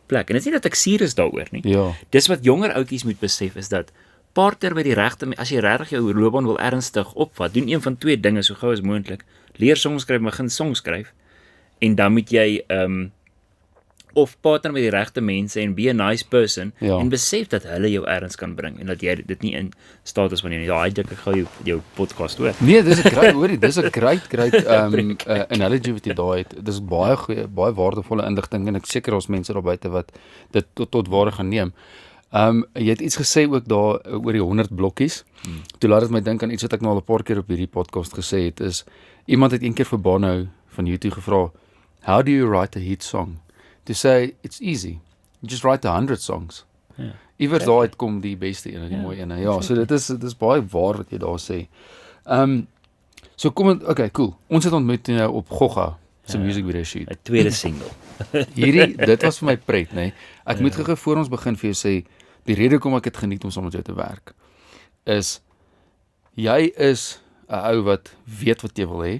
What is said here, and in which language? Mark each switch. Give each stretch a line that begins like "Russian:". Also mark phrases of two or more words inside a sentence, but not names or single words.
Afrikaans: En dit is nie dat ek suur is daaroor nie. Ja. Dis wat jonger ouetjies moet besef is dat partner by die regte, as jy regtig jou loopbaan wil ernstig opvat, doen een van 2 dinge so gou as moontlik. Leer songs skryf, begin songs skryf en dan moet jy of partner met die regte mense en
English: be a nice person
Afrikaans: en besef dat hulle jou ergens kan bring en dat jy dit nie in staat is wanneer jy daai dink ek gou jou podcast hoor. Nee, dis 'n great hoorie, dis 'n
English: great analogy
Afrikaans: wat jy daai het. Dis baie goeie, baie waardevolle inligting en ek seker ons mense daar buite wat dit tot waarde gaan neem. Jy het iets gesê ook daar oor die 100 blokkies. Toe laat dit my dink aan iets wat ek nou al 'n paar keer op hierdie podcast gesê het, is iemand het een keer vir Bono van YouTube gevra,
English: "How do you write a hit song?" To say it's easy. You just write 100 songs.
Afrikaans: Ja. Iewers daar uit kom die beste een, die mooi een. Ja, so dit is baie waar wat jy daar sê. So kom
English: okay, cool.
Afrikaans: Ons het ontmoet nou op Gogga se
English: music video shoot.
Afrikaans: 'n tweede single. Dit was vir my pret, nê. Ek moet gou voor ons begin vir jou sê, die rede hoekom ek dit geniet om saam met jou te werk, is jy is 'n ou wat weet wat jy wil hê.